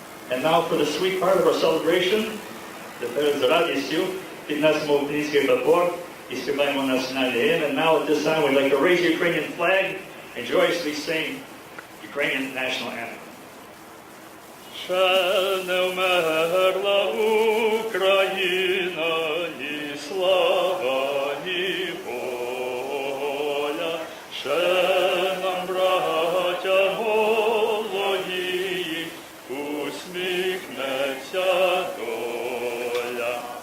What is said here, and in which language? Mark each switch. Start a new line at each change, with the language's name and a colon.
English: And now for the sweet part of our celebration,
Ukrainian: тепер з радістю піднесемо український прапор і співаємо національний гімн.
English: And now at this time we'd like to raise the Ukrainian flag and joyously sing Ukrainian national anthem.
Ukrainian: Ще не вмерла Україна, і слава, і воля, ще нам, браття мої, усміхнеться доля.